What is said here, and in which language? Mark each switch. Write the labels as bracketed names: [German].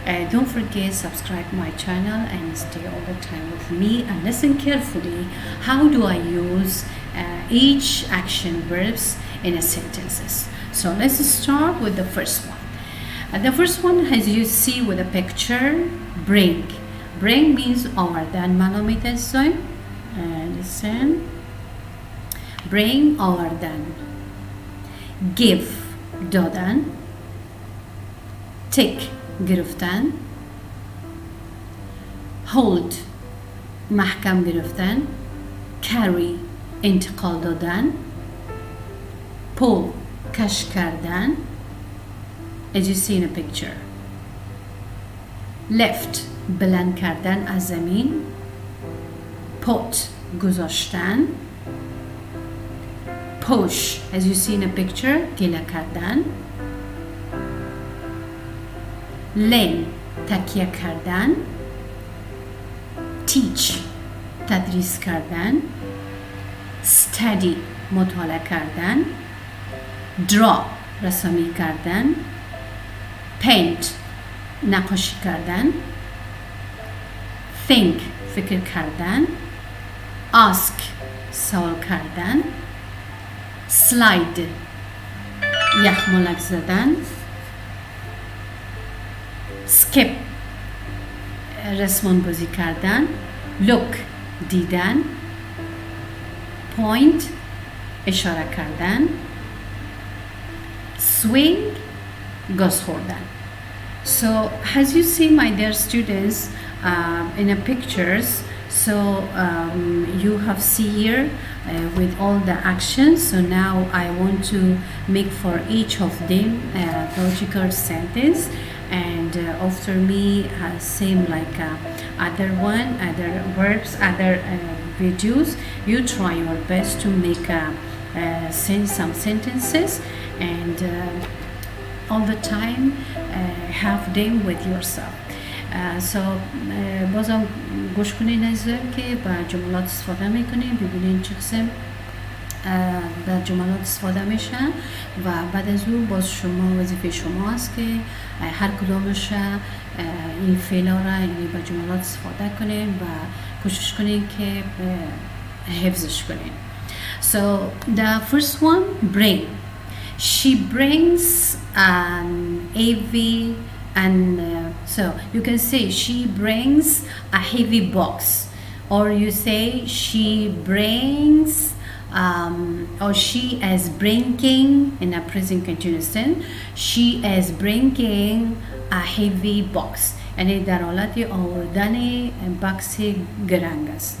[English] Don't forget subscribe my channel and stay all the time with me and listen carefully. How do I use each action verbs in a sentences? So let's start with the first one. The first one, as you see with the picture, bring. Bring means [Persian] آوردن. منو میتونید [English] listen. [Persian] Bring آوردن. Give دادن. Take گرفتن. Hold محکم گرفتن. Carry انتقال دادن. Pull کش کردن. [English] As you see in a picture. [Persian] Lift بلند کردن از زمین. Put گذاشتن. [English] Push as you see in a picture [Persian] گله کردن. Lean تکیه کردن. Teach تدریس کردن. Study مطالعه کردن. Draw رسمی کردن. Paint نقاشی کردن. Think فکر کردن. Ask سوال کردن. Slide یخمالک زدن. Skip رسمان بازی کردن. Look دیدن. Point اشاره کردن. Swing گاز خوردن. [English] So as you see my dear students in the pictures, so you have see here with all the actions. So now I want to make for each of them a logical sentence, and after me same like other one, other verbs, other videos, you try your best to make send some sentences and all the time have them with yourself. [Persian] So بازم گوش کنین عزیزان که با جملات استفاده میکنیم، ببینین چه قسم در جملات استفاده میشن و بعد از اون باز شما وظیفه شما است که هر کدامش این فعلا را یعنی با جملات استفاده کنین و کوشش کنین که حفظش کنین. [English] So the first one, bring. She brings heavy and so you can say she brings a heavy box, or you say she brings or she is bringing in a present continuous tense. She is bringing a heavy box. [Persian] یعنی در حالت آوردن باکس گرنگ است.